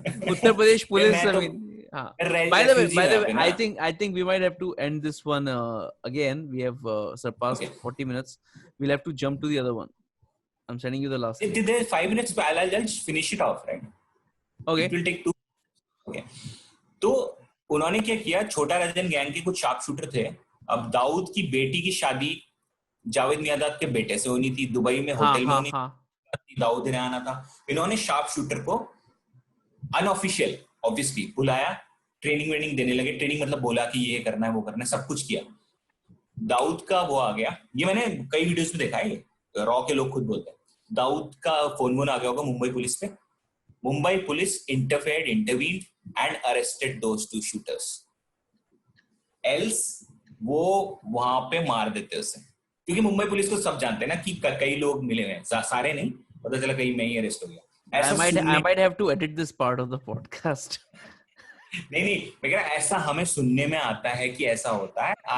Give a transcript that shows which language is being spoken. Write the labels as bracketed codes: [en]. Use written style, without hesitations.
[en] Uttar Pradesh police, By the way, I think we might have to end this one again. We have surpassed 40 minutes. We'll have to jump to the other one. I'm sending you the last. There's 5 minutes, but I'll just finish it off, right? Okay. It will take 2. Okay. [hi] तो उन्होंने क्या किया, छोटा राजन gang के कुछ sharp shooter थे। अब दाऊद की बेटी की शादी जावेद मियादाद के बेटे से होनी थी, दुबई में होटल में होनी थी, दाऊद ने आना था। इन्होंने शार्प शूटर को [en] unofficial obviously [hi] बुलाया, ट्रेनिंग देने लगे। ट्रेनिंग मतलब बोला कि ये करना है, वो करना है, सब कुछ किया। दाऊद का वो आ गया, ये मैंने कई वीडियोस में देखा है, रॉ के लोग खुद बोलते हैं। दाऊद का फोन आ गया होगा मुंबई पुलिस पे। [en] Mumbai police intervened and arrested those 2 shooters. [hi] Else वो वहां पे मार देते उसे, क्योंकि मुंबई पुलिस को सब जानते हैं ना कि कई लोग मिले हुए हैं, सारे नहीं, पता चला कहीं मैं ही अरेस्ट हो गया। [en] I might have to edit this part of the podcast. [hi] नहीं, मैं कह रहा ऐसा हमें सुनने में आता है कि ऐसा होता है।